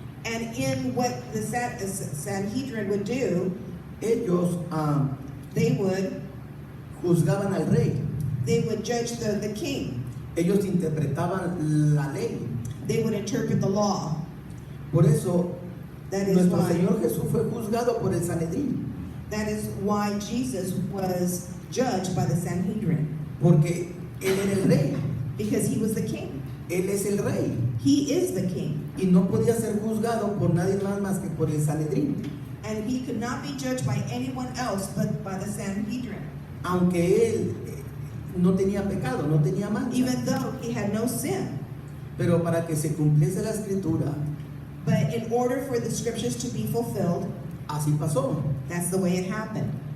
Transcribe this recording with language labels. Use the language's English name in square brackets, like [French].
[English] And in what the Sanhedrin would do, [Spanish] ellos [English] they would [Spanish] juzgaban al rey. [English] they would judge the king. [Spanish] Ellos interpretaban la ley. [English] They would interpret the law. [Spanish] Por eso, [English] That is [Spanish] nuestro [English] why. [Spanish] Señor Jesús fue juzgado por el Sanedrín. [English] That is why Jesus was judged by the Sanhedrin, [Spanish] Porque Él era el rey. [English] because he was the king. [Spanish] Él es el rey. [English] He is the king. [Spanish] Y no podía ser juzgado por nadie más que por el Sanedrín. [English] And he could not be judged by anyone else but by the Sanhedrin, [Spanish] Aunque Él no tenía pecado, no tenía mancha. [English] even though he had no sin. [Spanish] Pero para que se cumpliese la escritura, [English] But in order for the scriptures to be fulfilled, [Spanish] así pasó. [English] that's the way it happened.